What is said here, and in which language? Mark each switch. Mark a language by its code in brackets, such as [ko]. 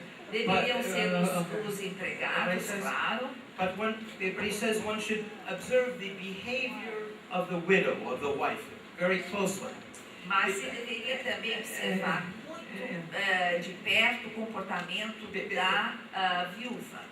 [pt] Deveriam ser os empregados, claro. [en] But he says one should observe the behavior of the widow, of the wife, very closely. [pt] Mas se deveria também observar muito de perto o comportamento da viúva.